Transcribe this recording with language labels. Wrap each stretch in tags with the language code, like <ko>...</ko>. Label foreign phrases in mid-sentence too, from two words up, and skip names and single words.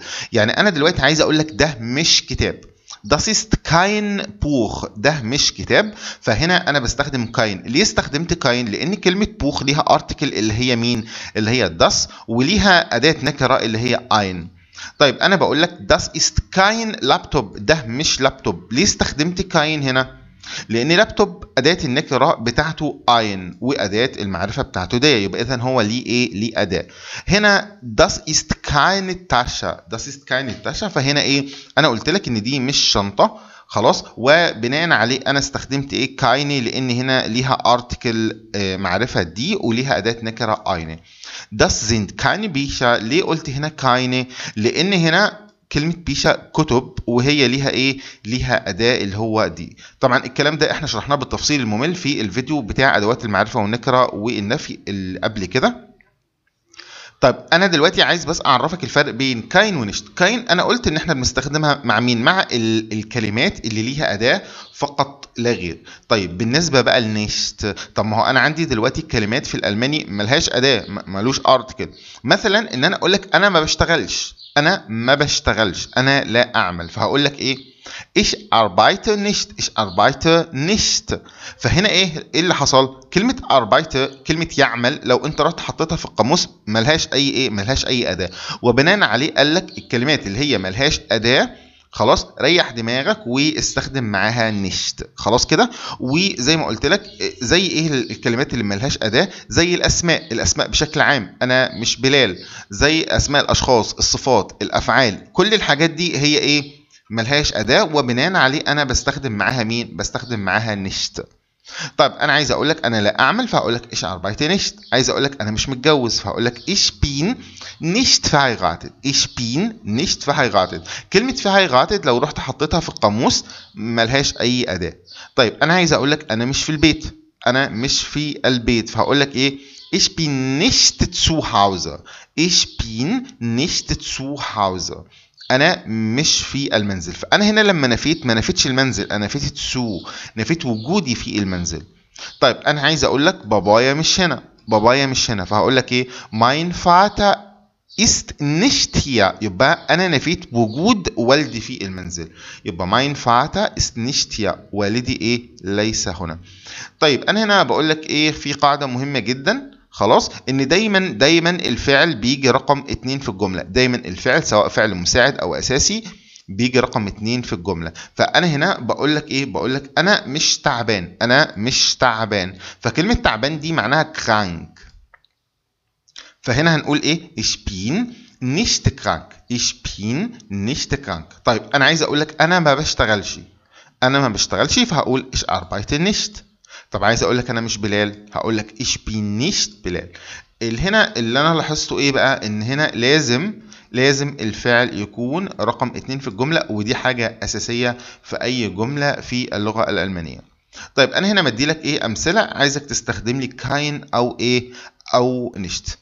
<ar>يعني انا دلوقتي عايز اقول لك ده مش كتاب،</ar> <de>Das ist kein Buch،</de> <ar>ده مش كتاب، فهنا انا بستخدم كاين. ليه استخدمت كاين؟ لان كلمه بوخ ليها ارتكل اللي هي مين؟ اللي هي das، وليها اداه نكره اللي هي ein. طيب انا بقول لك</ar> <de>das ist kein</de> <ar>لابتوب، ده مش لابتوب. ليه استخدمت كاين هنا؟ لان لابتوب اداه النكره بتاعته اين واداه المعرفه بتاعته دي، يبقى اذا هو ليه ايه؟ ليه اداه. هنا</ar> <de>das ist keine Tasche، das ist keine Tasche،</de> <ar>فهنا ايه؟ انا قلت لك ان دي مش شنطه. خلاص. وبناء عليه انا استخدمت ايه؟ كايني، لان هنا ليها ارتكل معرفه دي وليها اداه نكره اين.</ar> <de>das sind keine Bücher.</de> <ar>ليه قلت هنا كايني؟ لان هنا كلمة بيشا كتب، وهي ليها ايه؟ ليها اداة اللي هو دي. طبعا الكلام ده احنا شرحناه بالتفصيل الممل في الفيديو بتاع ادوات المعرفة والنكرة والنفي اللي قبل كده. طيب انا دلوقتي عايز بس اعرفك الفرق بين كاين ونشت. كاين انا قلت ان احنا بنستخدمها مع مين؟ مع الكلمات اللي ليها اداة فقط لا غير. طيب بالنسبة بقى لنشت، طب ما هو انا عندي دلوقتي الكلمات في الالماني ملهاش اداة، ملوش ارتكل. مثلا ان انا اقول لك انا ما بشتغلش، انا ما بشتغلش، انا لا اعمل، فهقول لك ايه؟</ar> <de>ich arbeite nicht، ich arbeite nicht.</de> <ar>فهنا ايه اللي حصل؟ كلمه arbeite كلمه يعمل لو انت رحت حطيتها في القاموس ملهاش اي ايه؟ ملهاش اي اداه. وبناء عليه قال لك الكلمات اللي هي ملهاش اداه خلاص ريح دماغك واستخدم معاها نشت. خلاص كده. وزي ما قلت لك زي ايه الكلمات اللي ملهاش اداه؟ زي الاسماء، الاسماء بشكل عام، انا مش بلال. زي اسماء الاشخاص، الصفات، الافعال، كل الحاجات دي هي ايه؟ ملهاش اداه، وبناء عليه انا بستخدم معاها مين؟ بستخدم معاها نشت. طيب انا عايز اقول لك انا لا اعمل، فهقول لك</ar> <de>ich arbeite nicht.</de> <ar>عايز اقول لك انا مش متجوز، فهقول لك</ar> <de>ich bin nicht verheiratet، ich bin nicht verheiratet.</de> <ar>كلمه verheiratet لو رحت حطيتها في القاموس ملهاش اي اداه. طيب انا عايز اقول لك انا مش في البيت، انا مش في البيت، فهقول لك ايه؟</ar> <de>ich bin nicht zu Hause، ich bin nicht zu Hause،</de> <ar>انا مش في المنزل. فانا هنا لما نفيت ما نفيتش المنزل، انا نفيت تسو، نفيت وجودي في المنزل. طيب انا عايز اقول لك بابايا مش هنا، بابايا مش هنا، فهقول لك ايه؟</ar> <de>mein Vater ist nicht hier،</de> <ar>يبقى انا نفيت وجود والدي في المنزل، يبقى</ar> <de>mein Vater ist nicht hier،</de> <ar>والدي ايه؟ ليس هنا. طيب انا هنا بقول لك ايه؟ في قاعده مهمه جدا خلاص، ان دايما الفعل بيجي رقم 2 في الجمله. دايما الفعل سواء فعل مساعد او اساسي بيجي رقم 2 في الجملة. فأنا هنا بقول لك إيه؟ بقول لك أنا مش تعبان، أنا مش تعبان. فكلمة تعبان دي معناها كرانك. فهنا هنقول إيه؟</ar> <de>ich bin nicht krank. ich bin nicht krank.</de> <ar>طيب أنا عايز أقول لك أنا ما بشتغلش. أنا ما بشتغلش فهقول</ar> <de>ich arbeite nicht.</de> <ar>طب عايز أقول لك أنا مش بلال، هقول لك</ar> <de>ich bin nicht</de> <ar>بلال. هنا اللي أنا لاحظته إيه بقى؟ إن هنا لازم الفعل يكون رقم 2 في الجملة، ودي حاجة أساسية في أي جملة في اللغة الألمانية. طيب أنا هنا مدي لك إيه أمثلة، عايزك تستخدم لي كاين أو إيه أو نشت.</ar>